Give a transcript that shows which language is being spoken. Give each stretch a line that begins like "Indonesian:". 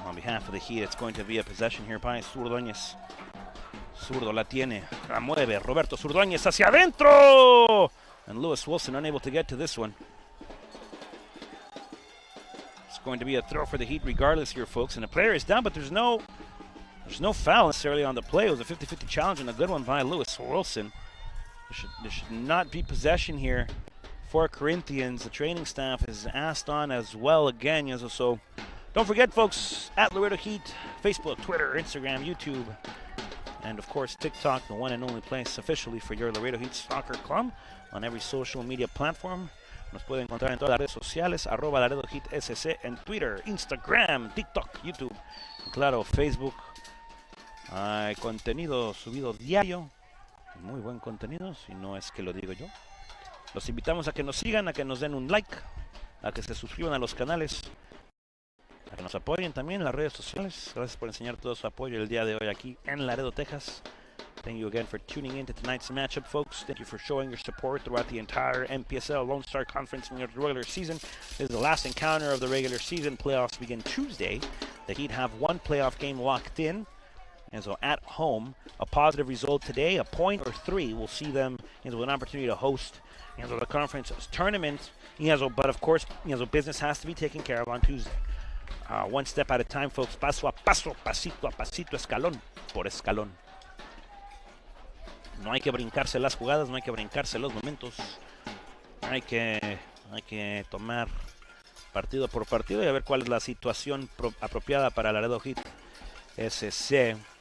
English: On behalf of the Heat, it's going to be a possession here by Zurdoñez.
Spanish: Zurdo la tiene, la mueve. Roberto Zurdoñez hacia adentro!
English: And Lewis Wilson unable to get to this one. It's going to be a throw for the Heat regardless here, folks. And the player is down, but there's no foul necessarily on the play. It was a 50-50 challenge and a good one by Lewis Wilson. There should not be possession here for Corinthians. The training staff is asked on as well again. So don't forget, folks, at Laredo Heat, Facebook, Twitter, Instagram, YouTube, and of course TikTok, the one and only place officially for your Laredo Heat Soccer Club on every social media platform.
Spanish: Nos pueden encontrar en todas las redes sociales, @Laredo Heat SC en Twitter, Instagram, TikTok, YouTube, y claro, Facebook. Hay contenido subido diario, muy buen contenido, si no es que lo digo yo. Los invitamos a que nos sigan, a que nos den un like, a que se suscriban a los canales, a que nos apoyen también en las redes sociales. Gracias por enseñar todo su apoyo el día de hoy aquí en Laredo, Texas.
English: Thank you again for tuning in to tonight's matchup, folks. Thank you for showing your support throughout the entire MPSL Lone Star Conference in the regular season. This is the last encounter of the regular season. Playoffs begin Tuesday. The Heat have one playoff game locked in. And so at home, a positive result today, a point or three, will see them with an opportunity to host the conference tournament. But of course, business has to be taken care of on Tuesday. One step at a time, folks.
Spanish: Paso a paso, pasito a pasito, escalón por escalón. No hay que brincarse las jugadas, no hay que brincarse los momentos. Hay que tomar partido por partido y a ver cuál es la situación apropiada para Laredo Heat SC.